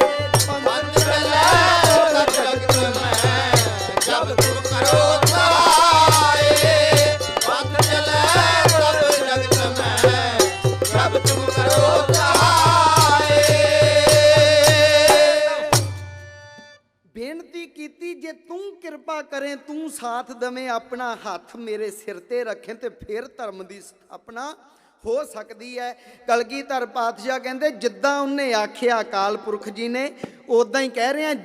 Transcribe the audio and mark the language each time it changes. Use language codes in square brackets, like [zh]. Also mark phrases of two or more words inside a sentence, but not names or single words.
[bra] पंथ चले तब जगत में जब तुम करो सहाय, पंथ चले तब जगत में जब तुम करो सहाय। [pa] ਬੇਨਤੀ ਕੀਤੀ ਜੇ ਤੂ ਕਿਰਪਾ ਕਰੇਂ, ਤੂ ਸਾਥ ਦਵੇਂ, ਅਪਨਾ ਹਾਥ ਮੇਰੇ ਸਿਰ ਤੇ ਰਖੇਂ ਤੇ ਫਿਰ [hi] धर्म की स्थापना हो सकती है। [pa] ਕਲਗੀਧਰ ਪਾਤਸ਼ਾਹ ਕਹਿਤੇ ਜਿੱਦਾਂ ਉਨ੍ਹੇਂ ਆਖਿਆ ਅਕਾਲ ਪੁਰਖ ਜੀ ਨੇ ਉਦਾਂ ਹੀ [hi] कह रहे हैं।